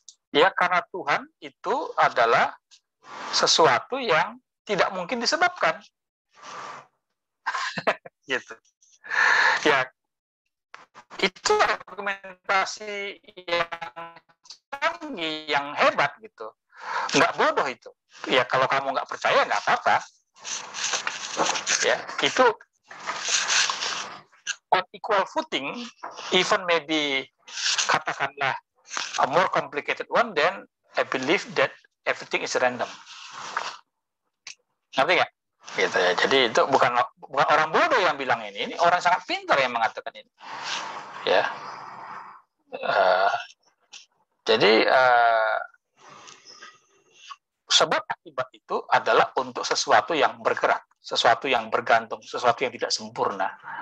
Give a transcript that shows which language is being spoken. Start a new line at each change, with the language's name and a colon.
Indonesian: Ya, karena Tuhan itu adalah sesuatu yang tidak mungkin disebabkan. Gitu. Ya, itu argumentasi yang canggih, yang hebat gitu. Nggak bodoh itu. ya kalau kamu nggak percaya nggak apa-apa. Ya, itu
English: on equal footing, even maybe katakanlah a more complicated one, then I believe that everything is random.
Indonesian: Ngerti nggak? Gitu ya. Jadi itu bukan orang bodoh yang bilang ini orang sangat pintar yang mengatakan ini. Ya. Jadi sebab akibat itu adalah untuk sesuatu yang bergerak, sesuatu yang bergantung, sesuatu yang tidak sempurna.